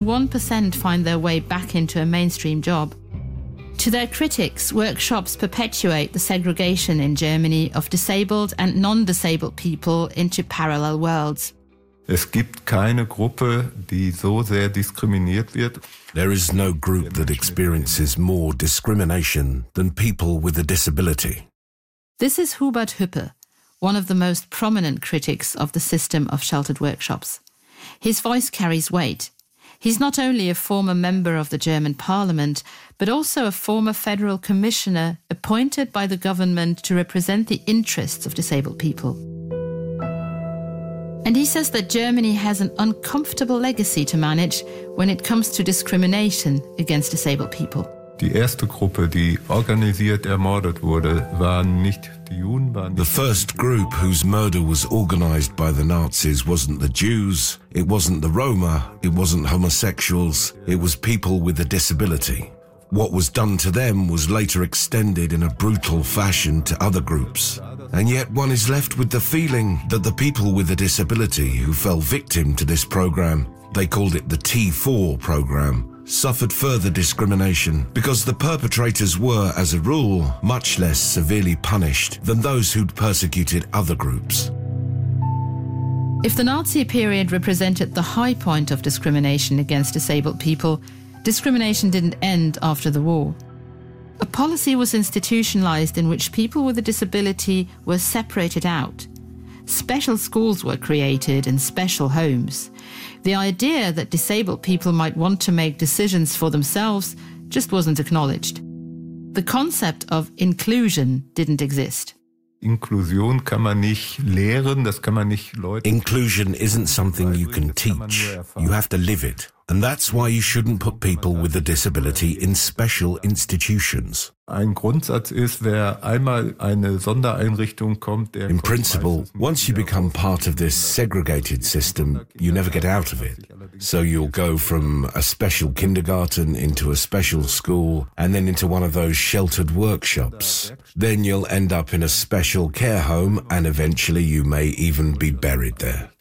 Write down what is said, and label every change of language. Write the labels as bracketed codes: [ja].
[en] 1% find their way back into a mainstream job. To their critics, workshops perpetuate the segregation in Germany of disabled and non-disabled people into parallel worlds. [de] Es gibt keine Gruppe, die so sehr diskriminiert wird. [en] There is no group that experiences more discrimination than people with a disability. This is Hubert Hüppe, one of the most prominent critics of the system of sheltered workshops. His voice carries weight. He's not only a former member of the German parliament, but also a former federal commissioner appointed by the government to represent the interests of disabled people. And he says that Germany has an uncomfortable legacy to manage when it comes to discrimination against disabled people. [de] Die erste Gruppe, die organisiert ermordet wurde, waren nicht die Juden, waren [en] the first group whose murder was organized by the Nazis wasn't the Jews, it wasn't the Roma, it wasn't homosexuals, it was people with a disability. What was done to them was later extended in a brutal fashion to other groups. And yet one is left with the feeling that the people with a disability who fell victim to this program, they called it the T4 program, suffered further discrimination because the perpetrators were, as a rule, much less severely punished than those who'd persecuted other groups. If the Nazi period represented the high point of discrimination against disabled people, discrimination didn't end after the war. A policy was institutionalized in which people with a disability were separated out. Special schools were created and special homes. The idea that disabled people might want to make decisions for themselves just wasn't acknowledged. The concept of inclusion didn't exist. [de] Inklusion kann man nicht lehren, das kann man nicht leuten. [en] Inclusion isn't something you can teach. You have to live it. And that's why you shouldn't put people with a disability in special institutions. [de] Ein Grundsatz ist, wer einmal eine Sondereinrichtung kommt, der [en] in principle, once you become part of this segregated system, you never get out of it. So you'll go from a special kindergarten into a special school and then into one of those sheltered workshops. Then you'll end up in a special care home and eventually you may even be buried there.